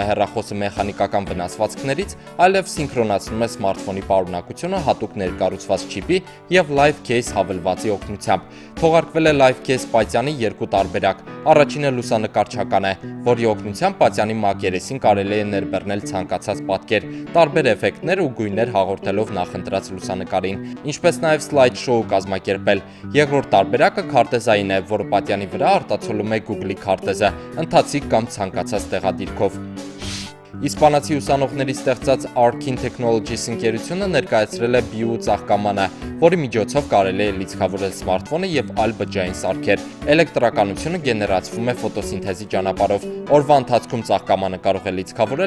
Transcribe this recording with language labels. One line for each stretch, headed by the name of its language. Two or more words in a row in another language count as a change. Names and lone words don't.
Armenian: հեռախոսը մեխանիկական վնասվածքներից, այլև սինխրոնացնում է սմարթֆոնի պարունակությունը հատուկ ներկառուցված չիպի և Live Case հավելվածի օգնությամբ։ Թողարկվել է Live Case պատյանի երկու տարբերակ։ Առաջինը լուսանկարչական է, որի օգնությամբ պատյանի մակերեսին կարելի է ներբեռնել ցանկացած պատկեր, տարբեր էֆեկտներ ու գույներ հաղորդելով նախընտրած լուսանկարին, ինչպես նաև
English: slide show
Armenian: կազմակերպել։ Երկրորդ տարբերակը քարտեզային է, որը պատյանի վրա արտացոլում է Google-ի քարտեզը, ընթացիկ կամ ցանկացած տեղադիրքով։ Իսպանացի ուսանողների ստեղծած Arkin Technologies ընկերությունը ներկայացրել է BIU ծաղկամանը, որի միջոցով կարելի է լիցքավորել սմարթֆոնը և այլ բջջային սարքեր։ Էլեկտրականությունը գեներացվում է ֆոտոսինթեզի ճանապարհով։ Օրվա ընթացքում ծաղկամանը կարող է լիցքավորել